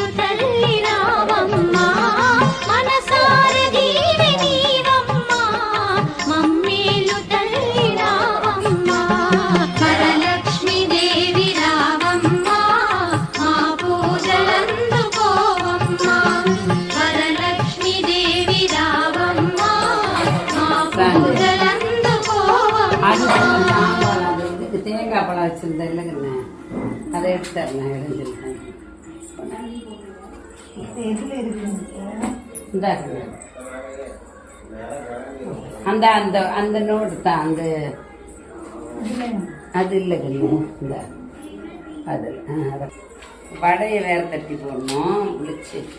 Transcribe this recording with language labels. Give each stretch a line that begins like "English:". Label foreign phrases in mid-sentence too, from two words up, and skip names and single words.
Telugu: తల్లి రావమ్మ మనసార దీవి నీవమ్మ మమ్మేలు తల్లి రావమ్మ వరలక్ష్మి దేవి రావమ్మ మా పూజలందుకోవమ్మ వరలక్ష్మి దేవి రావమ్మ మా పూజలందుకోవమ్మ
Tamil: இதுக்கு தேங்காய் பழம் வச்சிருந்தேன் இல்லைங்கண்ணே அதை எடுத்துறேன் இடைஞ்சிருக்கேன் இந்தாங்க அந்த அந்த அந்த நோட்டு தான் அந்த அது இல்லைங்கண்ணே இந்த அது அதை வடையை வேற தட்டி போடணும் விழிச்சு